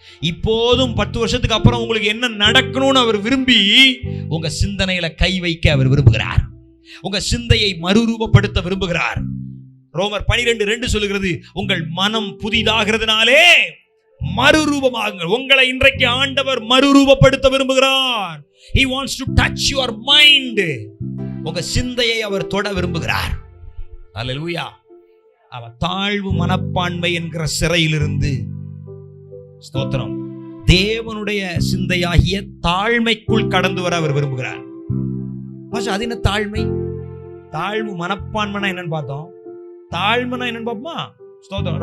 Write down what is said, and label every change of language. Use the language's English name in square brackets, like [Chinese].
[Tamil] இப்போதும் 10 வருஷத்துக்கு அப்புறம் உங்களுக்கு என்ன நடக்கணும்னு அவர் விரும்பி உங்க சிந்தனையில கை வைக்க அவர் விரும்புகிறார். உங்க சிந்தையை மறுரூபப்படுத்த விரும்புகிறார். ரோமர் 12:2 சொல்லுகிறது, உங்கள் மனம் புதிதாகிறதுனாலே மறுரூபமாகுங்கள். உங்களை இன்றைக்கு ஆண்டவர் மறுரூபப்படுத்த விரும்புகிறார். [English] He wants to touch your mind. [Tamil] உங்க சிந்தையை அவர் தொட விரும்புகிறார். அல்லேலூயா. அவர் தாழ்வு மனப்பான்மை என்கிற சிறையிலிருந்து, ஸ்தோத்திரம், தேவனுடைய சிந்தையாகிய தாழ்மைக்குள் கடந்து வர அவர் விரும்புகிறார். அது என்ன தாழ்மை? தாழ்வு மனப்பான்மைனா என்னன்னு பார்த்தோம். தாழ்மைனா என்னன்னு பார்ப்போமா? ஸ்தோத்திரம்.